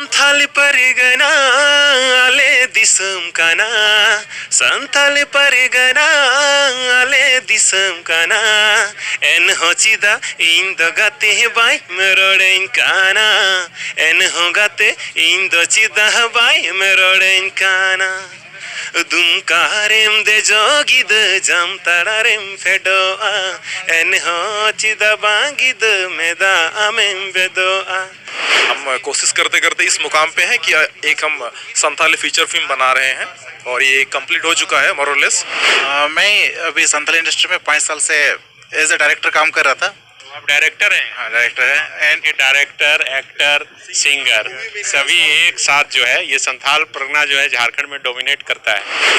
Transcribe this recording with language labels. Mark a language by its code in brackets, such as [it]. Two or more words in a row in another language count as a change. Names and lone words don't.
[sat] Santhali parigana ale disam kana Santhali parigana ale disam kana En hochida indo gate bai meroden kana En hogate indo chida bai meroden kana Dumkarem de jogid jam tararem fedoa En hochida bangid meda amem bedoa [hi] हम कोशिश करते करते इस मुकाम पे हैं कि एक हम संथाली [en] feature film [hi] बना रहे हैं और ये कंप्लीट हो चुका है मोरलेस। मैं अभी संथाली इंडस्ट्री में 5 साल से [en] as a director [hi] काम कर रहा था। आप डायरेक्टर हैं? हाँ, डायरेक्टर है। एंड डायरेक्टर, एक्टर, सिंगर सभी एक साथ जो है ये संथाल परगना जो है झारखंड में डोमिनेट करता है।